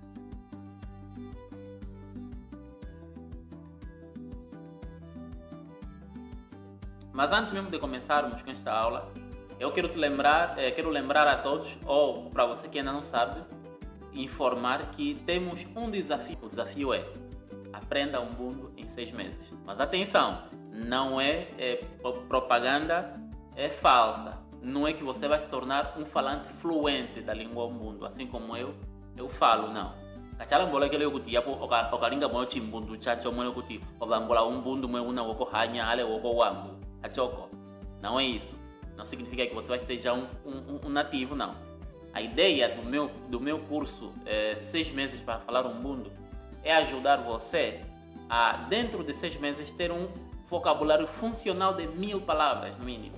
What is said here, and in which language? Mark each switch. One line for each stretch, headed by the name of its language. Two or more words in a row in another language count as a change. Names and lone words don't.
Portuguese: Mas antes mesmo de começarmos com esta aula, eu quero lembrar a todos, ou para você que ainda não sabe, informar que temos um desafio. O desafio é aprenda umbundo em 6 meses. Mas atenção, não é propaganda falsa. Não é que você vai se tornar um falante fluente da língua umbundo, assim como eu falo, não.
Umbundu: Kachala mbola kele yokuti yapo okalinga moyo chimbundu chacho moyo yokuti obangola umbundo mwe una woko hanya ale woko wambu achoko.
Portuguese: Não é isso. Não significa que você vai ser já um nativo, não. A ideia do meu curso 6 meses para falar umbundo é ajudar você a, dentro de 6 meses, ter um vocabulário funcional de 1000 palavras, no mínimo.